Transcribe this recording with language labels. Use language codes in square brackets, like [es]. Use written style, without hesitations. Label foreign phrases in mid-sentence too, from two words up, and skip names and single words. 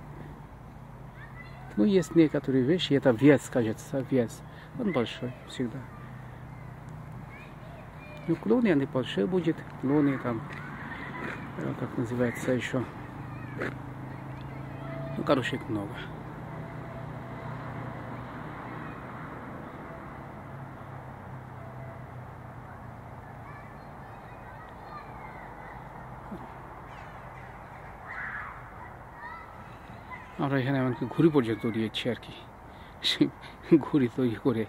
[ru] Ну, есть некоторые вещи, это вес, кажется, вес. Он большой всегда. Ну, клоны, они большие будет. Клоны там, как называется еще. Ну, короче, много. [bn] আমরা এখানে এমনকি ঘুড়ি পর্যন্ত দিয়েছি আর কি, সেই ঘুড়ি তৈরি করে।